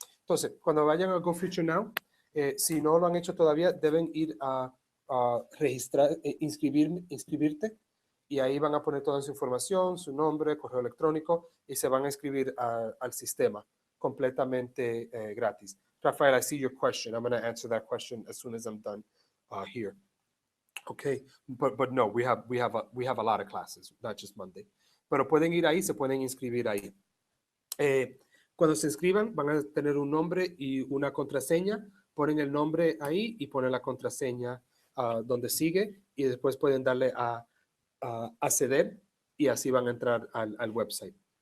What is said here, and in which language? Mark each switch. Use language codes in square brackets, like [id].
[es] Entonces, cuando vayan a GoFutureNow, si no lo han hecho todavía, deben ir a registrar, inscribirte y ahí van a poner toda su información, su nombre, correo electrónico y se van a inscribir al sistema completamente gratis. [en] Rafael, I see your question. I'm going to answer that question as soon as I'm done here. Okay, but no, we have a lot of classes, not just Monday. [es] Pero pueden ir ahí, se pueden inscribir ahí. Cuando se inscriban, van a tener un nombre y una contraseña. Ponen el nombre ahí y ponen la contraseña donde sigue y después pueden darle a acceder y así van a entrar al website.